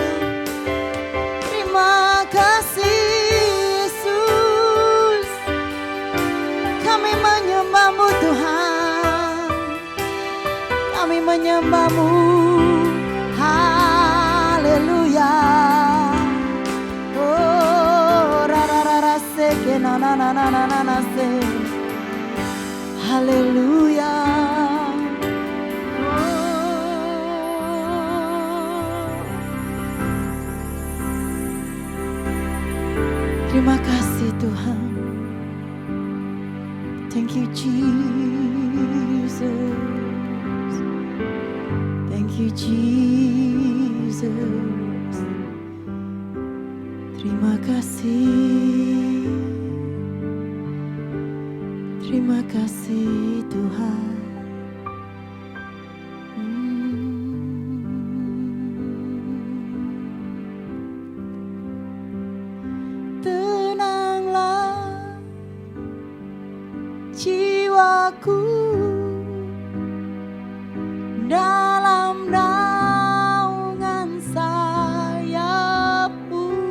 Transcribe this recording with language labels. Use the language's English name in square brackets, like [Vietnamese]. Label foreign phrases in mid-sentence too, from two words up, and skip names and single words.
[Indonesian] Terima kasih Yesus, kami menyembah-Mu Tuhan, kami menyembah-Mu. Haleluya. Oh, rara seke na na na na na na se. Haleluya. Terima kasih Tuhan. [English] Thank you Jesus. Thank you Jesus. [Indonesian] Terima kasih. Terima kasih Tuhan. Jiwaku dalam naungan sayap-Mu,